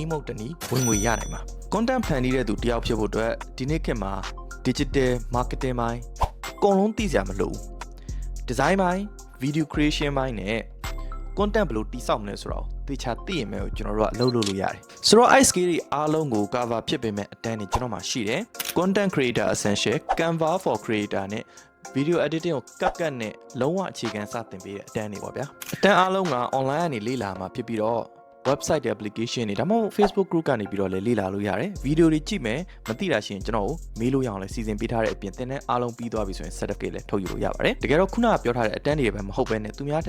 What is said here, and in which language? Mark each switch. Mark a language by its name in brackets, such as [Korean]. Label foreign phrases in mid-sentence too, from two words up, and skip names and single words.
[Burmese] ည်းမဟုတ်တနည်းဝင်ငွေရနိုင်မှာ content ဖန်တီးတဲ့သူတယောက်ဖြစ်ဖို့အတွက်ဒီနေ့ခေတ်မှာ [English] digital marketing [Burmese] ပိုင်းအကုန်လုံးသိစရာမလိုဘူး design ပိုင်း [English] video creation [Burmese] ပိုင်းနဲ့ content ဘယ်လိုတိစောက်မလဲဆိုတော့သေချာသိရင်ပဲကျွန်တော်တို့ကလုပ်လို့ရတယ်ဆိုတော့ [English] ice skill [Burmese] တွေအားလုံးကို cover ဖြစ်ပေမဲ့အတန်းတွေကျွန်တော်မှာရှိ တယ် [English] content creator essential Canva for creator [Burmese] နဲ့ [English] video editing [Burmese] ကိုကတ်နဲ့လုံးဝအခြေခံစတင်ပေးတဲ့အတန်းတွေပေါ့ဗျာအတန်းအားလုံးက online ကနေလေ့လာမှာဖြစ်ပြီးတော့ [English] website application [Burmese] တွေဒါမှမဟုတ် Facebook group ကနေပြီးတော့လည်းလေ့လာလို့ရတယ်ဗီဒီယိုတွေကြ ည့်မယ်မသိတာရှိရင်ကျွန်တော်ကိုမေးလို့ရအောင်လည်းစီစဉ်ပေးထားတဲ့အပြင်သင်တဲ့အားလုံးပြီးသွားပြီဆိုရင် certificate လည်းထုတ်ယူလို့ရပါတယ်တကယ်တော့ခုနကပြောထားတဲ့အတန်းတွေပဲမဟုတ်ဘဲနဲ့သူများထ